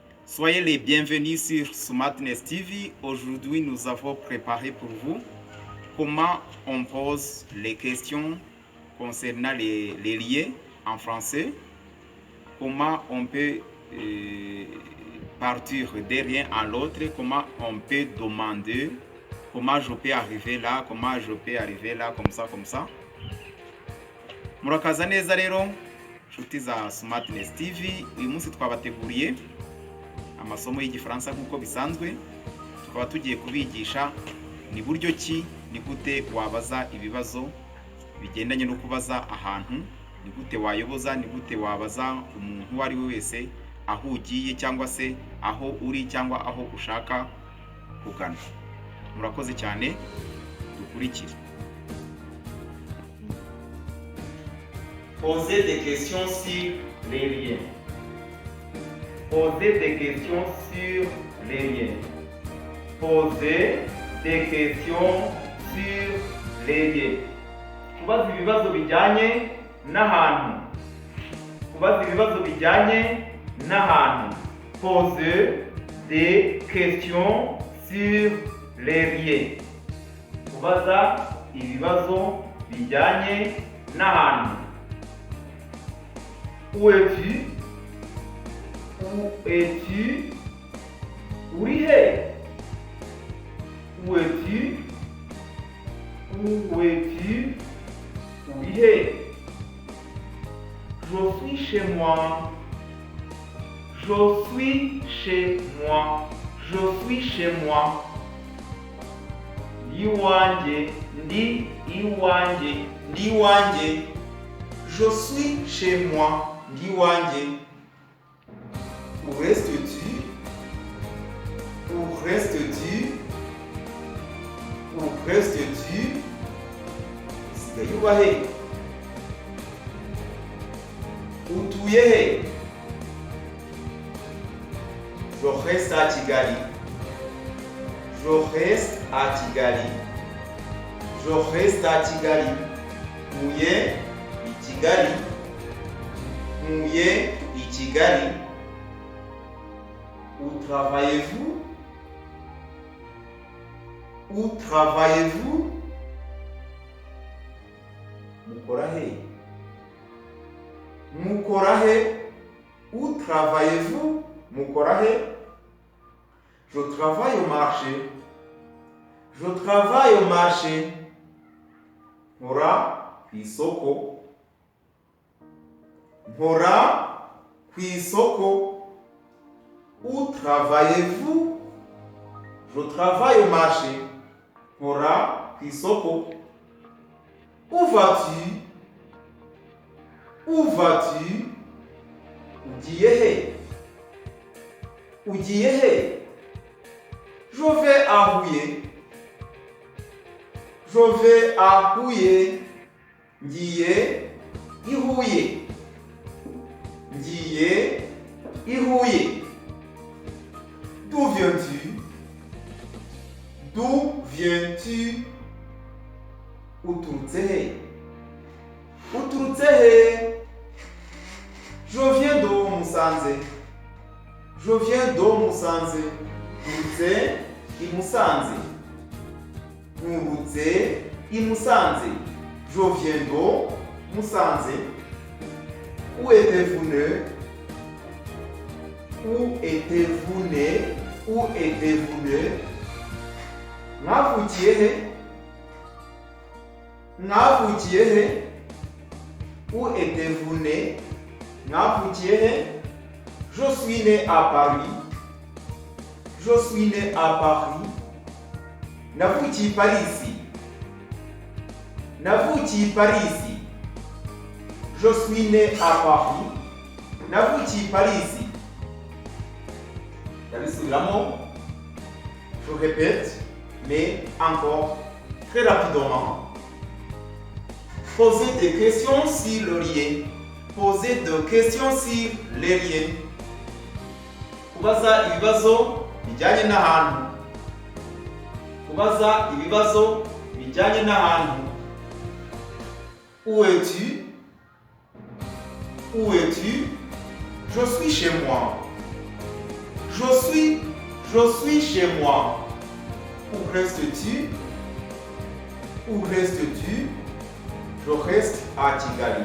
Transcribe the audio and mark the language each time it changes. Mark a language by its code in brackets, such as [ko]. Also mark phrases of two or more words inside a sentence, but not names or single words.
[fr] Soyez les bienvenus sur Smartness TV. Aujourd'hui, nous avons préparé pour vous comment on pose les questions concernant les liens en français, comment on peut partir d'un lien à l'autre, comment on peut demander, comment je peux arriver là, comment je peux arriver là, comme ça. [rw] Murakaza neza rero nshuti za Smartness TV, uyu munsi twabateguriye amasomo y'igifaransa nk'uko bisanzwe. Tukaba tugiye kubigisha ni buryo ki, ni gute wabaza ibibazo bigendanye no kubaza ahantu, ni gute wayoboza, ni gute wabaza umuntu uwo ari we wese aho ugiye cyangwa se aho uri cyangwa aho ushaka kugana. Murakoze cyane, dukurikire. [fr] Poser des questions sur les liens. Poser des questions sur les liens. Poser des questions sur les liens. [rw] Kubaza ibibazo bijyanye n'ahantu. Kubaza ibibazo bijyanye n'ahantu. [fr] Poser des questions sur les liens. [rw] Kubaza ibibazo bijyanye n'ahantu. [fr] Où es-tu? Où es-tu? [rw] Uri he? [fr] Où es-tu? Où es-tu? [rw] Uri he? [fr] Je suis chez moi. Je suis chez moi. Je suis chez moi. [rw] Ndi iwanjye. Ndi iwanjye. Ndi iwanjye. [fr] Je suis chez moi. [rw] Ndi iwanjye. [fr] Où restes-tu? Où restes-tu? Où restes-tu? [rw] Usigaye uba he? Utuye he? [fr] Je reste à Kigali. Je reste à Kigali. Je reste à Kigali. [rw] Ntuye i Kigali. Ntuye i Kigali. [fr] Où travaillez-vous? Où travaillez-vous? [rw] Mukora he? Mukora he? [fr] Où travaillez-vous? [rw] Mukora he? [fr] Je travaille au marché. Je travaille au marché. [rw] Nkora ku isoko. Nkora ku isoko. [fr] Où travaillez-vous? Je travaille au marché. [rw] Nkora ku isoko. [fr] Où vas-tu? Où vas-tu? [rw] Ugiye he? Ugiye he? [fr] Je vais à Huye. Je vais à Huye. [rw] Ngiye i Huye. Ngiye i Huye. [fr] D'où viens-tu? D'où viens-tu? [rw] Uturutse he? Uturutse he? [fr] Je viens de Musanze. Je viens de Musanze. [rw] Nturutse i Musanze. Nturutse i Musanze. [fr] Je viens de Musanze. Où étiez-vous né? Où étiez-vous né? Où étiez-vous né? [rw] Mwavukiye he? Mwavukiye he? [fr] Où étiez-vous né? [rw] Mwavukiye he? [fr] Je suis né à Paris. Je suis né à Paris. [rw] Navukiye i Paris. Navukiye i Paris. [fr] Je suis né à Paris. [rw] Navukiye i Paris. Yabisubiramo. [fr] Je répète, mais encore très rapidement. Posez des questions sur le lien. Posez des questions sur les liens. [rw] Kubaza ibibazo bijyanye n'ahantu. Kubaza ibibazo bijyanye n'ahantu. [fr] Où es-tu? Où es-tu? Je suis chez moi. Je suis chez moi. Où restes-tu? Où restes-tu? Je reste à Kigali.